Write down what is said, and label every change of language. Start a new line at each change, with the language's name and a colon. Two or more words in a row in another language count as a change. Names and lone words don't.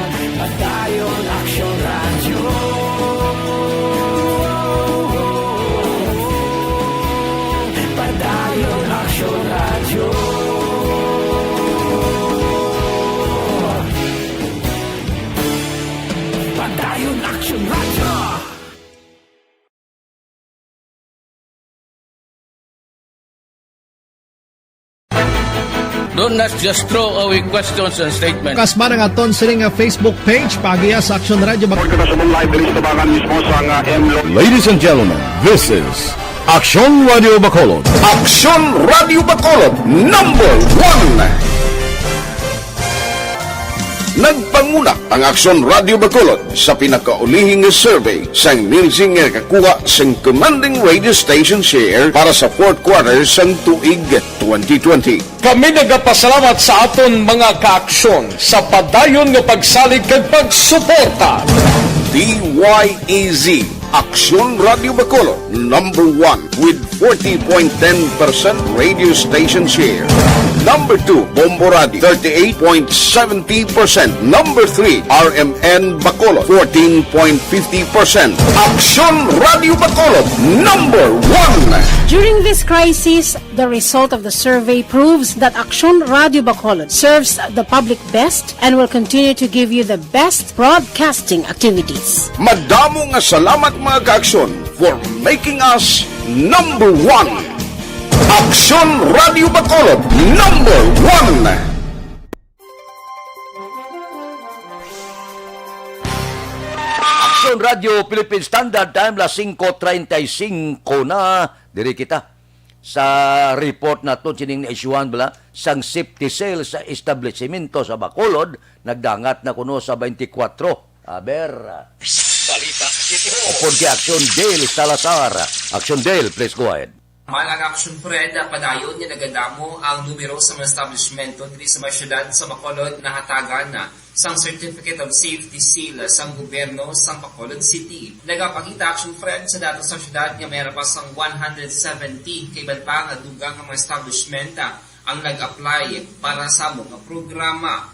Hiligaynon: Padayon Action Radio. Padayon Action Radio. Padayon Action Radio.
English: Don't not just throw away questions and statements.
Hiligaynon: Kasma ng aton sining Facebook page, pagiya sa Action Radio.
English: Ladies and gentlemen, this is Action Radio Bacolod. Action Radio Bacolod, number 1.
Hiligaynon: Nagpanguna ang Action Radio Bacolod sa pinakaulihing survey sa emerging nga kakuha sa
English: commanding radio station share
Hiligaynon: para sa
English: fourth quarter
Hiligaynon: sang tuig 2020. Kami nagapasalamat sa aton mga kaaksyon sa padayon nga pagsalig kag pagsuporta.
English: DYEZ Action Radio Bacolod, number 1 with 40.10% radio station share. Number 2, Bombo Radio, 38.70%. Number 3, RMN Bacolod, 14.50%. Action Radio Bacolod, number 1. During this crisis, the result of the survey proves that Action Radio Bacolod serves the public best and will continue to give you the best broadcasting activities.
Hiligaynon: Madamo nga salamat mga kaaksyon
English: for making us number 1.
Hiligaynon: Action Radio Bacolod, number 1. Action Radio Philippine Standard Time, las 5:35 na. Diri kita sa report na to sining na-issuehan bala sang
English: safety cell
Hiligaynon: sa establishmento sa Bacolod, nagdangat na kuno sa 24. Aber Balita City Hall. upon kay Action Dale Salazar.
English: Action Dale, please go ahead.
Hiligaynon: Malang Action Fred, padayon niya nagadamo ang numero sa mga establishmento dito sa mga syudad sa Bacolod na hatagan na sang Certificate of Safety Seal sang gobyerno sang Bacolod City. Nagapakita Action Fred sa datos sa syudad nga mayroon pa sang 170 kaiban pa nga dugang ang mga establishmenta ang nag-apply para sa mga programa.